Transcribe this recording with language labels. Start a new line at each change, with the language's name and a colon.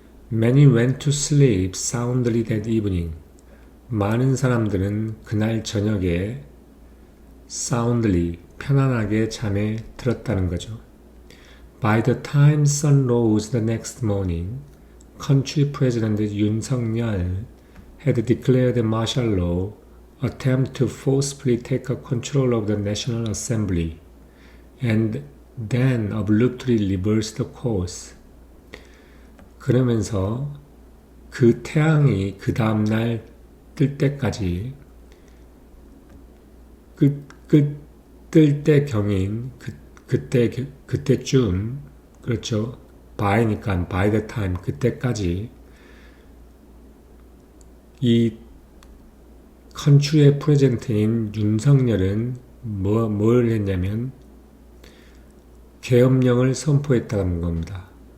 English: Many went to sleep soundly that evening.
Korean: 많은 사람들은 그날 저녁에 soundly, 편안하게 잠에 들었다는 거죠.
English: By the time sun rose the next morning, country president Yoon Suk-yeol had declared martial law, attempt to forcibly take control of the National Assembly, and then abruptly reversed course.
Korean: 그러면서 그 태양이 그 다음날 뜰 때까지 뜰 때 경인 그때쯤 그렇죠. by니까
English: by the time
Korean: 그때까지 이 컨트리의 프레젠트인 윤석열은 뭘 했냐면 계엄령을 선포했다는 겁니다.